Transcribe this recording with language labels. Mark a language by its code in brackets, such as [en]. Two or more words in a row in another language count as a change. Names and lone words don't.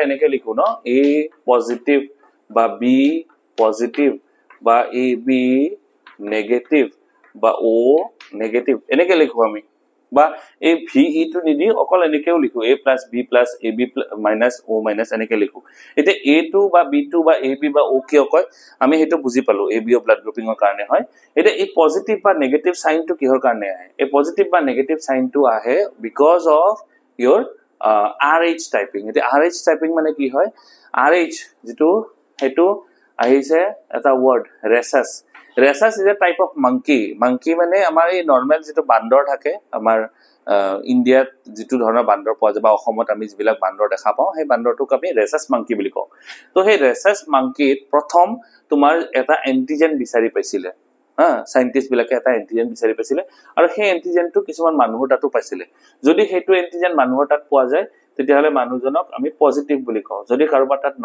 [as] এনেকে লিখো ন A পজিটিভ বা B পজিটিভ বা AB নেগেটিভ বা O নেগেটিভ এনেকে লিখো আমি বা এই VE টো নিদি অকল এনেকেও লিখো A + B + AB - O - এনেকে লিখো এতে A2 বা B2 বা AB বা O কি কয় আমি হেতু বুজি পালো ABO [en] blood grouping [as] কাৰণে হয় এতে এই পজিটিভ বা নেগেটিভ সাইনটো কিহৰ কাৰণে আহে এই পজিটিভ বা নেগেটিভ সাইনটো আহে [en] because of your [as] RH টাইপিং এতে RH টাইপিং মানে কি হয় RH যেটো হেতু আহিছে এটা ওয়ার্ড ৰেচাস [en] is a type of monkey [as] মানে আমাৰ এই নরমাল যেটো বান্দৰ থাকে আমাৰ ইন্ডিয়াত যেটো ধৰণৰ বান্দৰ পোৱা যায় বা অসমত আমি যিবিলাক বান্দৰ দেখা পাওঁ সেই বান্দৰটোক আমি [en] rhesus monkey [as] বুলি কওঁ তো সেই [en] rhesus monkey [as] প্ৰথম তোমাৰ এটা এন্টিজেন বিচাৰি পাইছিলে সাইন্টিস্ট বিলাকে এটা এন্টিজেন বিচাৰি পাইছিলে আৰু সেই এন্টিজেনটো কিছুমান মানুহৰ তাতো পাইছিলে যদি হেতু এন্টিজেন মানুহৰ তাত পোৱা যায় তেতিয়াহলে মানুহজনক আমি পজিটিভ বুলি কওঁ যদি কাৰোবাৰ তাত